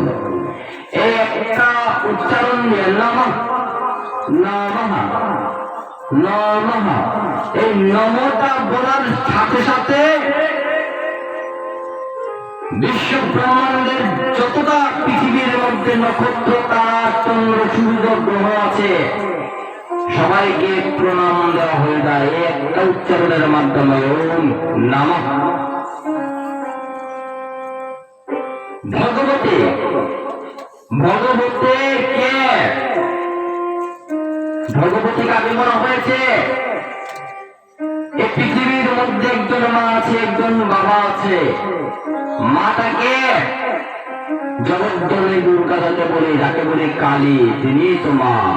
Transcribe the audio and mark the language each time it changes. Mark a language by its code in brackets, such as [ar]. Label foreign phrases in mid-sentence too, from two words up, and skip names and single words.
[bn] এই একটা উচ্চারণ দিয়ে নমঃ নমঃ নমঃ, এই নমটা বলার সাথে সাথে বিশ্ব ব্রহ্মাণ্ডের যতটা পৃথিবীর মধ্যে নক্ষত্র, তারা, চন্দ্র, সূর্য, গ্রহ আছে, সবাইকে প্রণাম দেওয়া হয়ে যায় এই একটা উচ্চারণের মাধ্যমে। [sa] ওম নমঃ ভগবতে। [bn] ভগবতে কে? ভগবতী কাকে বলা হয়েছে? এই পৃথিবীর মধ্যে একজন মা আছে, একজন বাবা আছে। মাটাকে জগদ্দলী দুর্গা যাকে বলি, যাকে বলি কালী, তিনি তো মা।